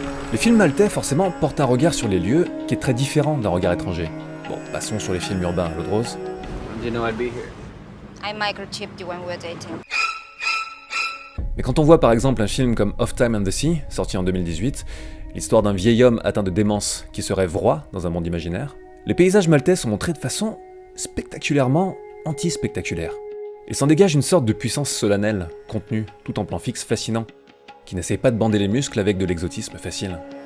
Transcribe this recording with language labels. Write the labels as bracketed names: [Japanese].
[French] Les films maltais, forcément, portent un regard sur les lieux qui est très différent d'un regard étranger. Bon, passons sur les films urbains à l'eau de rose. [English] You know I'd be here. I microchipped you when we were dating. [French] Mais quand on voit par exemple un film comme Of Time and the Sea, sorti en 2018, l'histoire d'un vieil homme atteint de démence qui se rêve roi dans un monde imaginaire, les paysages maltais sont montrés de façon spectaculairement anti-spectaculaire. Il s'en dégage une sorte de puissance solennelle, contenue, tout en plan fixe fascinant, qui n'essaie pas de bander les muscles avec de l'exotisme facile.